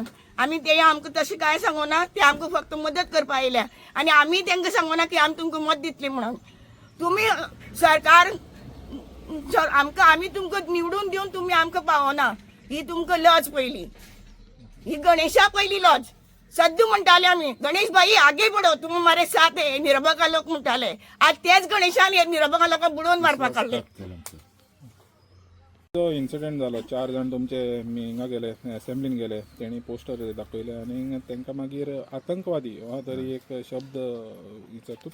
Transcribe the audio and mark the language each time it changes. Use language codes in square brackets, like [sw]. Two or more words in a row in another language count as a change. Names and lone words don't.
[kok] आमी ते आमकां तशें कांय सांगना. ते आमकां फक्त मदत करपाक येयल्या. आनी आमी तांकां सांगना की आमी तुमकां मत दितली म्हणून. तुमी सरकार आमकां आमी तुमकां निवडून दिवन तुमी आमकां पावना. ही तुमकां लज पयली. ही गणेशा पयली लज. सद्दां म्हणटाले आमी, [hi] गणेश भाई आगे बढो, तुम हमारे साथ है. [kok] निरबका लोक म्हणटाले. आज तेच गणेशान हे निरबका लोकांक बुडोवन मारपाक काडले. जो इन्सिडेंट जालो 4 जाण तुमचे हिंगा गेले, असेंब्लीन गेले, तेणी पोस्टर दाखयले आनी तांकां मागीर आतंकवादी हो तरी एक शब्द विचारता.